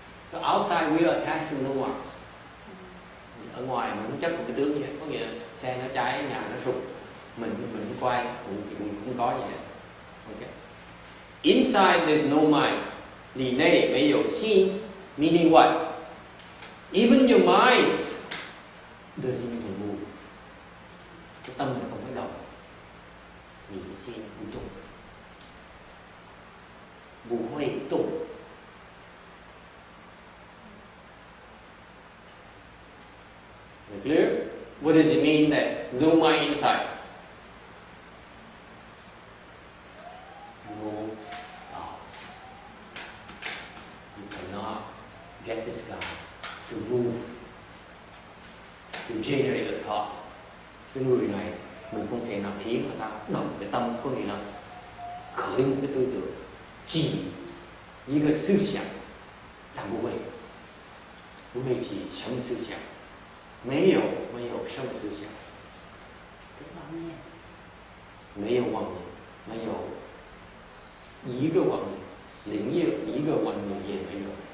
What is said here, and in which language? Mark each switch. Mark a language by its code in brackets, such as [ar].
[en] So outside we are attached to no marks. [vi] Ở ngoài mình không chấp một cái tướng như vậy, có nghĩa là xe nó cháy, nhà nó sụp, mình không quay, cũng không có gì hết. [en] Okay. Inside there's no mind. [zh] 里内没有心 [en] meaning what? Even your mind doesn't even move. [vi] Cái tâm mình không phải động. [zh] 你的心不动，不会动。 [en] Clear? What does it mean that no mind inside? No thoughts. You cannot get this guy to move, to generate a thought. [vi] Cái người này mình không thể nào khiến người ta động cái tâm, có nghĩa là khởi một cái tư tưởng, chỉ [zh] 一个思想，但不会起什么思想。没有什么思想，没有妄念，没有一个妄念，连一个妄念也没有。